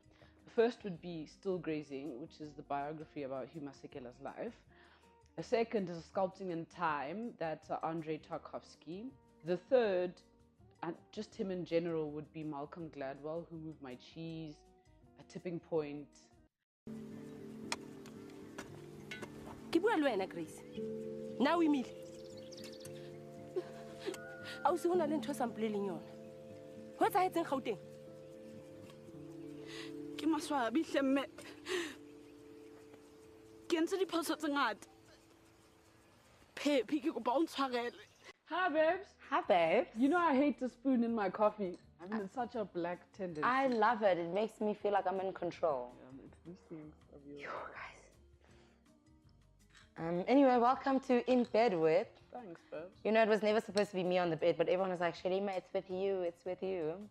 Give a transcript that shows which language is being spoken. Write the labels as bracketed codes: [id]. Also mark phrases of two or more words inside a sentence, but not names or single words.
[en] The first would be Still Grazing, which is the biography about Hugh Masekela's life. The second is Sculpting in Time, that's Andrei Tarkovsky. The third, and just him in general, would be Malcolm Gladwell, Who Moved My Cheese, A Tipping Point. [st] Ke bua le wena Grace. [en] Now we meet. [st] A o se hona le ntho sa mpoleleng yona. Ho etsahetseng Gauteng? Ke maswabi hlemme. Ke ntse diphoso tse ngata. Phephi ke kopa o ntshwarele. [en] Hi, babes. Hi, babes. You know I hate the spoon in my coffee. I mean, it's such a black tendency. I love it. It makes me feel like I'm in control. It's these things of yours. Yo, guys. Anyway, welcome to In Bed With. Thanks, babes. You know, it was never supposed to be me on the bed, but everyone was like, Shalima, it's with you, it's with you.